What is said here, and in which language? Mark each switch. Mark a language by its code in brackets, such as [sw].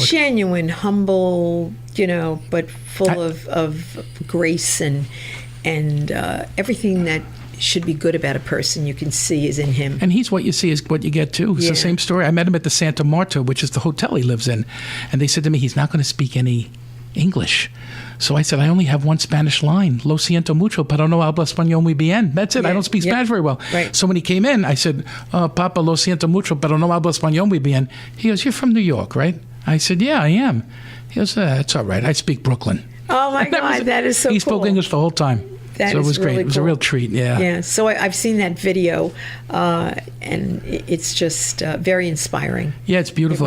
[en] Genuine, humble, but full of grace and everything that should be good about a person you can see is in him. And he's what you see is what you get too. It's the same story. I met him at the Santa Marta, which is the hotel he lives in. And they said to me, he's not going to speak any English. So I said, I only have one Spanish line. [es] Lo siento mucho, pero no hablo español muy bien. [en] That's it. I don't speak Spanish very well. Right. So when he came in, I said, [es] Papa, lo siento mucho, pero no hablo español muy bien. [en] He goes, you're from New York, right? I said, yeah, I am. He goes, it's all right. I speak Brooklyn. Oh, my God, that is so cool. He spoke English the whole time. So it was great. It was a real treat, Yeah, so I've seen that video, and it's just very inspiring. Yeah, it's beautiful.